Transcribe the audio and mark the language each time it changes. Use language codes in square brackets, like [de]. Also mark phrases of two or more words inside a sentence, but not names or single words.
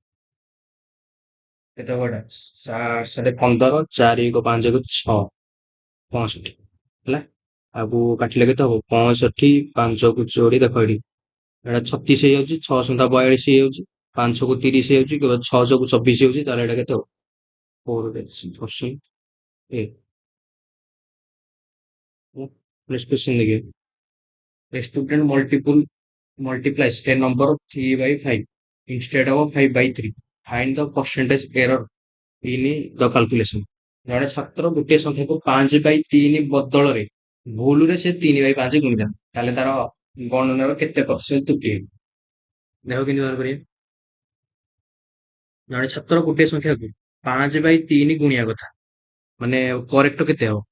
[or] କେତେ ହବ ଏଟା? 7 4 1 5 1 6, 65। ହେଲା, ଆଗକୁ କାଟିଲେ କେତେ ହବ? 65 5 କୁ ଯୋଡି, ଦେଖ ଏଠି ଏଟା 36 ହେଇଯାଉଛି, 6 ସନ୍ତା 42 ହେଇଯାଉଛି, 5 କୁ 30 ହେଇଯାଉଛି, କିମ୍ବା 6 କୁ 24 ହେଇଯାଉଛି। ତାହେଲେ ଏଟା କେତେ ହବ? 4 [en] option A. next question [hi] देखिए, [en] a student multiplies a number of 3 by 5 instead of 5 by 3. Find the percentage error in the calculation. [or] ଜଣେ ଛାତ୍ର ଗୋଟିଏ ସଂଖ୍ୟାକୁ 5/3 ବଦଳରେ ଭୁଲରେ ସେ 3/5 ଗୁଣିଲା, ତାହେଲେ ତାର ଗଣନାର କେତେ ପ୍ରତିଶତ ତ୍ରୁଟି ହେବ? ଦେଖ କେମିତି ବାହାର କରିବା। ଜଣେ ଛାତ୍ର ଗୋଟିଏ ସଂଖ୍ୟାକୁ 5/3 ଗୁଣିବା କଥା, ମାନେ କରେକ୍ଟ କେତେ ହବ?